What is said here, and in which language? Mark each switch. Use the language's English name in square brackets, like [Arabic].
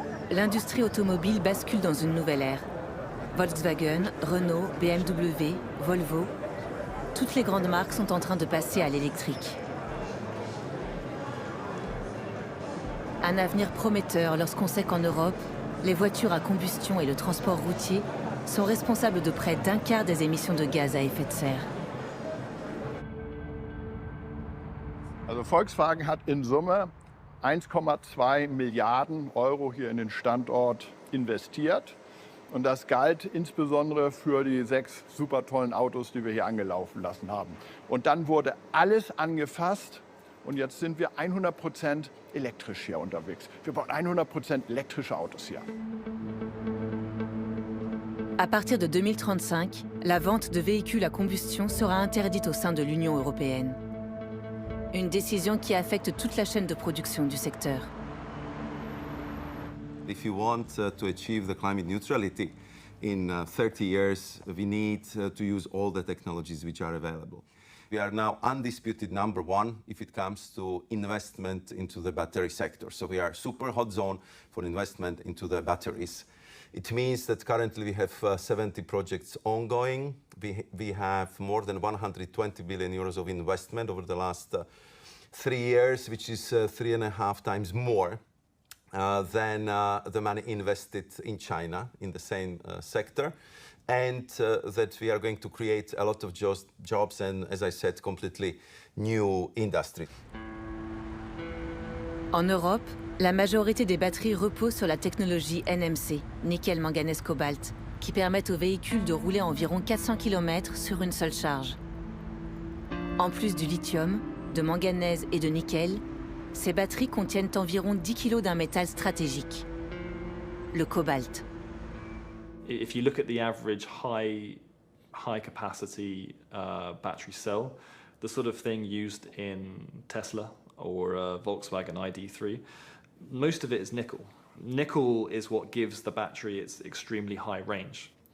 [French] L'industrie automobile bascule dans une nouvelle ère. Volkswagen, Renault, BMW, Volvo, toutes les grandes marques sont en train de passer à l'électrique. Un avenir prometteur lorsqu'on sait qu'en Europe, les voitures à combustion et le transport routier sont responsables de près d'un quart des émissions de gaz à effet de serre. [German] Also Volkswagen hat in Summe 1,2 Milliarden Euro hier in den Standort investiert. Und das galt insbesondere für die 6 super tollen Autos, die wir hier angelaufen lassen haben. Und dann wurde alles angefasst und jetzt sind wir 100% elektrisch hier unterwegs. Wir bauen 100% elektrische Autos hier. [French] À partir de 2035, la vente de véhicules à combustion sera interdite au sein de l'Union européenne. Une décision qui affecte toute la chaîne de production du secteur. [English] If you want to achieve the climate neutrality in 30 years, we need to use all the technologies which are available. We are now undisputed number one if it comes to investment into the battery sector. So we are super hot zone for investment into the batteries. It means that currently we have 70 projects ongoing. We have more than 120 billion euros of investment over the last 3 years, which is 3.5 times more than the money invested in China in the same sector, and that we are going to create a lot of jobs and, as I said, completely new industry. [French] En Europe, la majorité des batteries reposent sur la technologie NMC, nickel manganèse cobalt, qui permettent aux véhicules de rouler environ 400 km sur une seule charge. En plus du lithium, de manganèse et de nickel, ces batteries contiennent environ 10 kg d'un métal stratégique, le cobalt. [English] If you look at the average high capacity battery cell, the sort of thing used in Tesla or Volkswagen ID3, most of it is nickel. Nickel is what gives the battery its extremely high range.